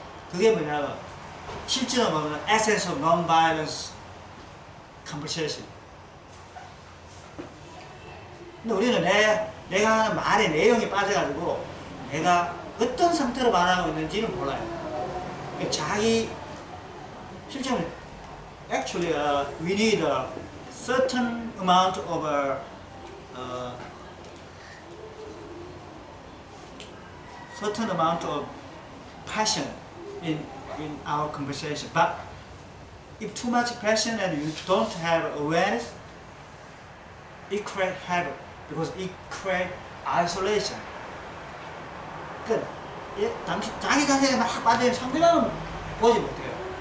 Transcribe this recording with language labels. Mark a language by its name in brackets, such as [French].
[Korean] 그게 뭐냐면 실제로 보면 [English] essence of non-violence conversation. [Korean] 근데 우리는 내가 하는 말의 내용이 빠져가지고 내가 어떤 상태로 말하고 있는지는 몰라요. 자기 실제로 [English] actually we need a certain amount of certain amount of passion in our conversation. But if too much passion and you don't have awareness, it creates havoc because it creates isolation. [Korean] 그 자기 자신에 막 빠지면 상대방은 보지 못해요.